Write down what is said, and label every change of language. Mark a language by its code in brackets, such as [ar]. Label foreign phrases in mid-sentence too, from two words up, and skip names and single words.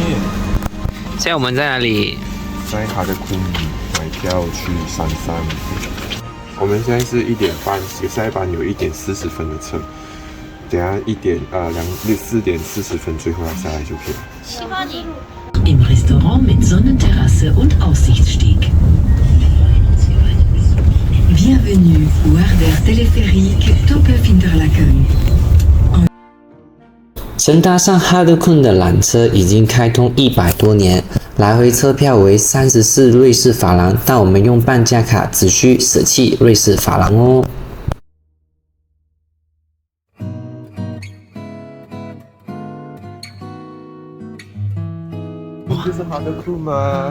[zh] 现在我们在哪里？在哈德昆买票去山上。我们现在是1点半，下一班有1点40分的车，等下4点40分最后要下来就可以。 [de] Im Restaurant mit Sonnenterrasse und Aussichtssteg. [fr] Bienvenue au Ardères Téléphérique Top-Interlaken. [zh] 乘搭上哈德昆的缆车已经开通100多年，来回车票为34瑞士法郎，但我们用半价卡只需舍弃瑞士法郎哦。这是哈德昆吗？